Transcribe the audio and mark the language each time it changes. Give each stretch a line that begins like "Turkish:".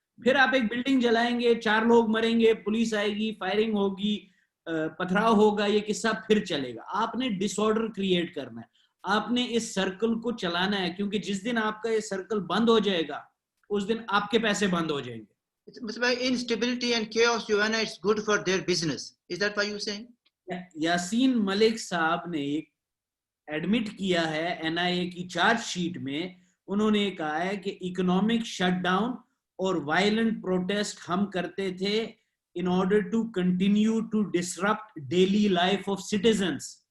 Urdu: پھر آپ ایک بلڈنگ جلائیں گے, 4 لوگ مریں گے, پولیس آئے گی, فائرنگ ہوگی, پتھراؤ ہوگا, یہ قصہ پھر چلے گا. آپ نے ڈس آرڈر کریٹ کرنا ہے, آپ نے اس سرکل کو چلانا ہے, کیونکہ جس دن آپ کا یہ سرکل بند ہو جائے گا اس دن آپ کے پیسے بند ہو جائیں گے.
English: Instability and chaos
Urdu: جو ہے نا,
English: it's good for their business. Is that why you saying?
Urdu: Yasin Malik صاحب نے ایک ایڈمٹ کیا ہے NIA کی چارج شیٹ میں, انہوں نے کہا ہے کہ اکنامک شٹ ڈاؤن اور وائلنٹ پروٹیسٹ ہم کرتے تھے
English: in order to continue to disrupt daily life of citizens.